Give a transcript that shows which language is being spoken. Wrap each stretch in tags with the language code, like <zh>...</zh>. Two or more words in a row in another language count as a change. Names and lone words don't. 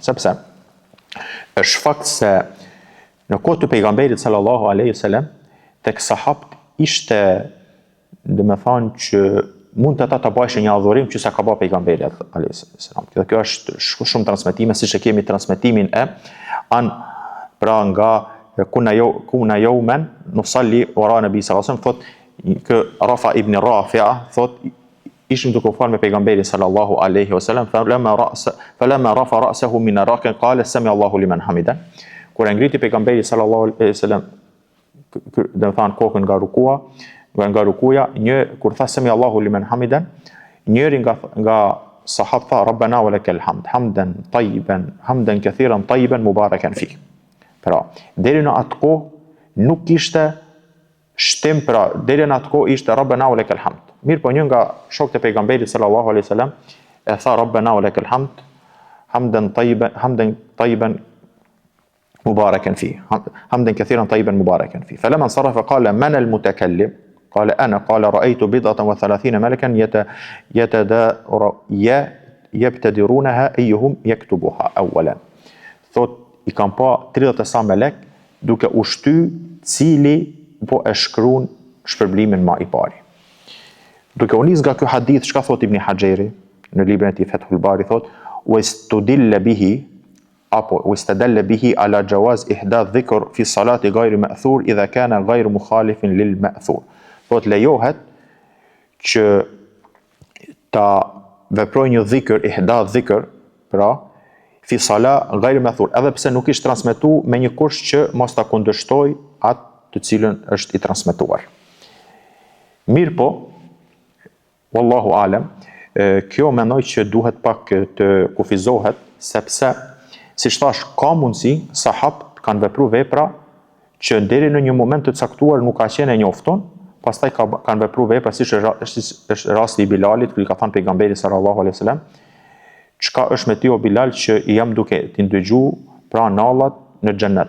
<sq>Sepse është fakt se në kohë të pejgamberit</sq> <ar>صلى الله عليه وسلم</ar> <sq>tek sahabët ishte, domethënë që mund të ata të bajshin një adhurim që sa ka bë pejgamberi</sq> <ar>عليه السلام.</ar> <sq>Kjo është shumë transmetime, siç e kemi transmetimin pra nga</sq> <ar>كنا يوما نصلي وراء النبي صلى الله عليه وسلم,</ar> <sq>thot kë Rafa ibn Rafi'a thot ishim duke u falë me pejgamberin</sq> <ar>صلى الله عليه وسلم, فلما رفع رأسه من الركعة قال سمع الله لمن حمده.</ar> <sq>Kur e ngriti pejgamberi</sq> <ar>صلى الله عليه وسلم</ar> <sq>do të thon kokën nga rukuja, kur tha</sq> <ar>سمع الله لمن حمده,</ar> <sq>njëri nga sahabët tha</sq> <ar>ربنا ولك الحمد حمدا طيبا حمدا كثيرا طيبا مباركا في.</ar> <sq>Pra, deri në atë kohë nuk ishte shtim, pra deri në atë kohë ishte</sq> <ar>ربنا ولك الحمد.</ar> <sq>Mirë, po një nga shokët e pejgamberit</sq> <ar>صلى الله عليه وسلم</ar> <sq>e tha</sq> <ar>ربنا ولك الحمد حمدا طيبا مباركا فيه حمدا كثيرا طيبا مباركا فيه. فلما انصرف قال من المتكلم؟ قال أنا. قال رأيت 37 ملكا يبتدرونها أيهم يكتبها أولا.</ar> <sq>Thot I kam pa 37 melek duke u shty cili po e shkruan shpërblimin më I pari. Duke u nis nga ky hadith, çka thot Ibn Hajeri në librin e tij Fathul Bari, thot</sq> <ar>واستدل به</ar> <sq>apo</sq> <ar>واستدل به على جواز إحداث ذكر في الصلاة غير مأثور إذا كان غير مخالف للمأثور.</ar> <sq>Thot lejohet që ta veproj një dhikr,</sq> <ar>إحداث ذكر,</ar> <sq>pra</sq> <ar>في الصلاة غير مأثور,</ar> <sq>edhe pse nuk ishte transmetuar me një kush që mos ta kundërshtoj atë të cilën është I transmetuar. Mirë po,</sq> <ar>والله أعلم,</ar> <sq>kjo mendoj që duhet pak të kufizohet, sepse si thash, ka mundësi sahabët kanë vepruar vepra që deri në një moment të caktuar nuk ka qenë e njofton, pastaj kanë vepruar vepra siç është rasti I Bilalit, kur I ka thënë pejgamberi</sq> <ar>صلى الله عليه وسلم,</ar> <sq>çka është me ti o Bilal që I jam duke t'i ndëgju pra nallat në xhennet.</sq>